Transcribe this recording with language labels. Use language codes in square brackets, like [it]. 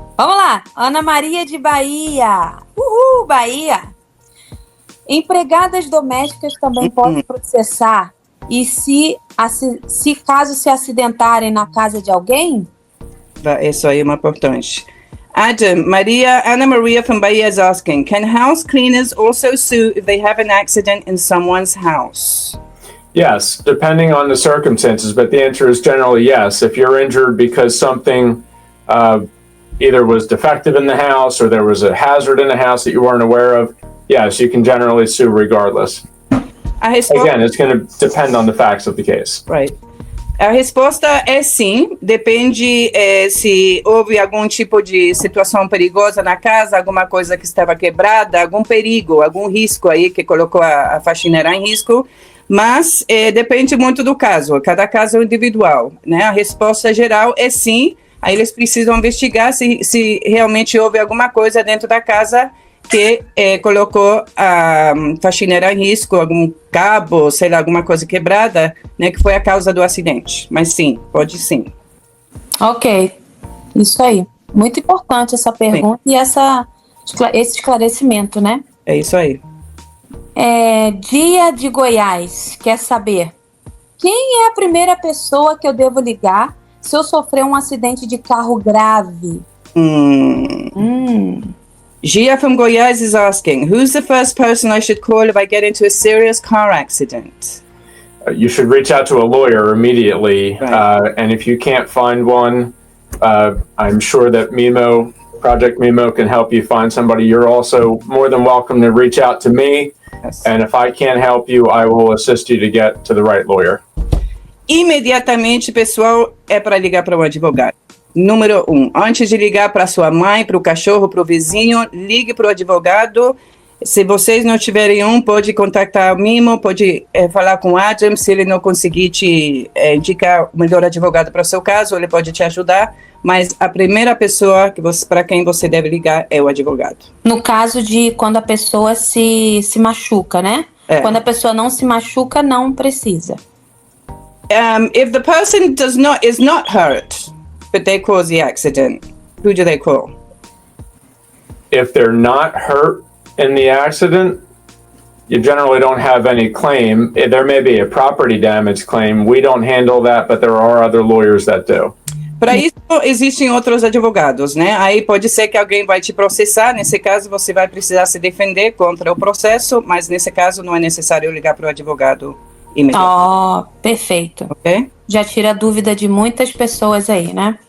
[pt] Vamos lá, Ana Maria de Bahia. Uhul, Bahia. Empregadas domésticas também podem processar e se caso se acidentarem na casa de alguém? Isso aí é uma importante. [en] Adam, Anna Maria from Bahia is asking, can house cleaners also sue if they have an accident in someone's house? Yes, depending on the circumstances, but the answer is generally yes. If you're injured because something either was defective in the house or there was a hazard in the house that you weren't aware of, yes, you can generally sue regardless. Again, it's going to depend on the facts of the case. Right. [pt] A resposta é sim, depende se houve algum tipo de situação perigosa na casa, alguma coisa que estava quebrada, algum perigo, algum risco aí que colocou a faxineira em risco, mas depende muito do caso, cada caso é individual, né? A resposta geral é sim, aí eles precisam investigar se realmente houve alguma coisa dentro da casa que colocou a faxineira em risco, algum cabo, sei lá, alguma coisa quebrada, né, que foi a causa do acidente. Mas sim, pode sim. Ok, isso aí. Muito importante essa pergunta e esse esclarecimento, né? É isso aí. Dia de Goiás, quer saber quem é a primeira pessoa que eu devo ligar se eu sofrer um acidente de carro grave? [en] Gia from Goiás is asking, who's the first person I should call if I get into a serious car accident? You should reach out to a lawyer immediately. Right. And if you can't find one, I'm sure that Project Mimo can help you find somebody. You're also more than welcome to reach out to me. Yes. And if I can't help you, I will assist you to get to the right lawyer. [pt] Imediatamente, pessoal, é para ligar para um advogado. Número 1, antes de ligar para sua mãe, para o cachorro, para o vizinho, ligue para o advogado. Se vocês não tiverem pode contactar o Mimo, pode falar com o Adam. Se ele não conseguir te indicar o melhor advogado para o seu caso, ele pode te ajudar. Mas a primeira pessoa para quem você deve ligar é o advogado. No caso de quando a pessoa se machuca, né? Quando a pessoa não se machuca, não precisa. [en] If the person is not hurt, but they cause the accident, who do they call? If they're not hurt in the accident, you generally don't have any claim. There may be a property damage claim. We don't handle that, but there are other lawyers that do. [pt] Para isso, existem outros advogados, né? Aí pode ser que alguém vai te processar, nesse caso você vai precisar se defender contra o processo, mas nesse caso não é necessário ligar para o advogado imediatamente. Perfeito. Ok? Já tira a dúvida de muitas pessoas aí, né?